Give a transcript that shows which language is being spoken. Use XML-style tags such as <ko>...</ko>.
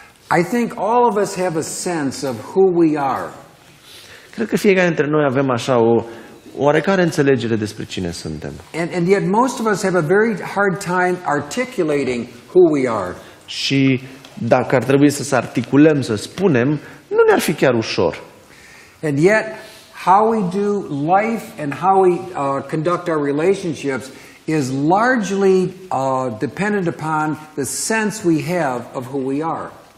<en>I think all of us have a sense of who we are.</en> <ro>Cred că fiecare dintre noi avem așa o oarecare înțelegere despre cine suntem.</ro> <en>And yet most of us have a very hard time articulating who we are.</en> <ro>Și dacă ar trebui să articulăm, să spunem, nu ne-ar fi chiar ușor.</ro> <en>And yet how we do life and how we conduct our relationships is largely dependent upon the sense we have of who we are.</en>